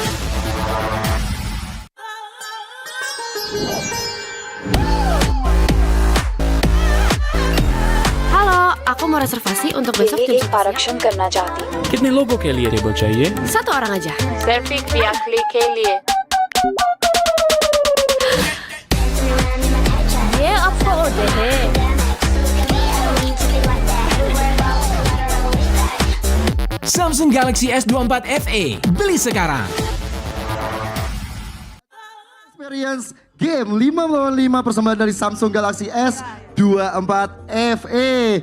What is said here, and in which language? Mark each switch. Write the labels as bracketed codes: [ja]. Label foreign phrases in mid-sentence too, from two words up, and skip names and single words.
[id] Halo, aku mau reservasi untuk besok jam 11 [hi] आरक्षण करना चाहती हूँ कितने लोगों के लिए टेबल चाहिए? [id] Satu orang aja. [hi] सिर्फ एक व्याकली के लिए ये आपका ऑर्डर है [id] Samsung Galaxy S24 FE, beli sekarang. [en] Experience game [id] 5 lawan 5 persembahan dari Samsung Galaxy S24 FE.